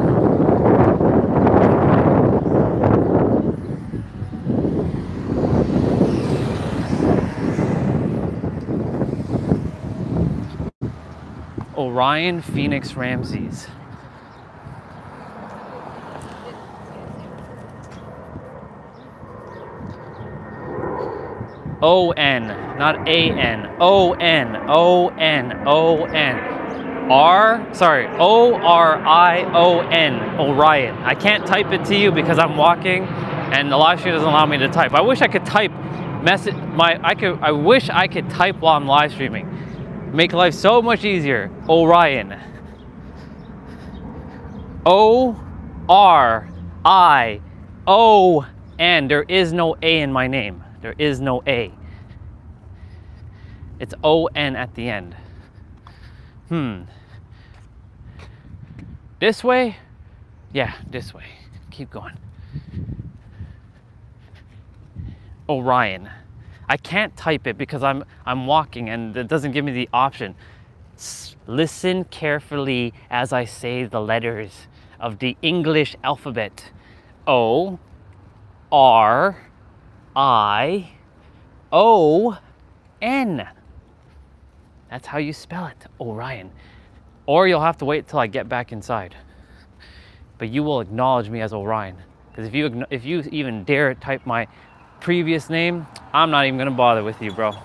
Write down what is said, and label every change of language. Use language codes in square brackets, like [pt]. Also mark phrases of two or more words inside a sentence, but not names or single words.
[en] Orion Phoenix Ramses. O-N, not A-N. O-N, O-N, O-N. O-R-I-O-N, Orion. I can't type it to you because I'm walking and the live stream doesn't allow me to type. I wish I could type I wish I could type while I'm live streaming. Make life so much easier. Orion. O-R-I-O-N. There is no A in my name. There is no A. It's O-N at the end. This way? Yeah, this way. Keep going. Orion. I can't type it because I'm walking and it doesn't give me the option. Listen carefully as I say the letters of the English alphabet. O-R-I-O-N. That's how you spell it, Orion. Or you'll have to wait till I get back inside. But you will acknowledge me as Orion. Because if you even dare type my previous name, I'm not even gonna bother with you, bro.